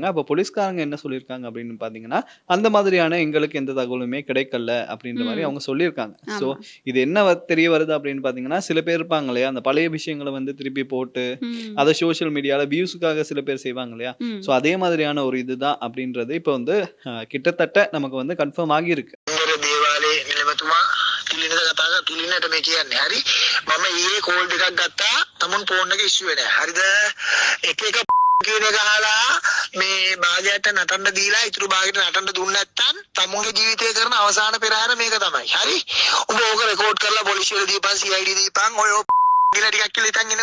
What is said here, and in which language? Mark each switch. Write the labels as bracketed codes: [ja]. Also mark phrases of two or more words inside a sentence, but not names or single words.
[ta] அப்ப போலீஸ்காரங்க என்ன சொல்லியிருக்காங்க அப்படின்னு பாத்தீங்கன்னா, அந்த மாதிரியான எங்களுக்கு எந்த தகவலுமே கிடைக்கல அப்படின்ற மாதிரி அவங்க சொல்லியிருக்காங்க. சோ இது என்ன தெரிய வருது அப்படின்னு பாத்தீங்கன்னா, சில பேர் இருப்பாங்க இல்லையா, அந்த பழைய விஷயங்களை வந்து திருப்பி போட்டு அதை [en] social media [ta] வியூஸுக்காக சில பேர் செய்வாங்க இல்லையா. சோ அதே மாதிரியான ஒரு இதுதான் அப்படின்றது இப்ப வந்து கிட்டத்தட்ட நமக்கு வந்து கன்ஃபார்ம் ஆகியிருக்கு. [si] තුලිනට මේ කියන්නේ හරි මම ඊයේ කෝල් එකක් ගත්තා තමුන් ෆෝන් එක ඉෂුවේ නැහැ හරිද එක එක කියන එක අහලා මේ භාගයට නටන්න දීලා ඉතුරු භාගයට නටන්න දුන්න නැත්නම් තමුන්ගේ ජීවිතේ කරන අවසාන පෙරහැර මේක තමයි හරි උඹ ඕක රෙකෝඩ් කරලා පොලිසියට දීපන් CID දීපන් ඔය දින ටිකක් කියලා ඉතින් ඉන්නේ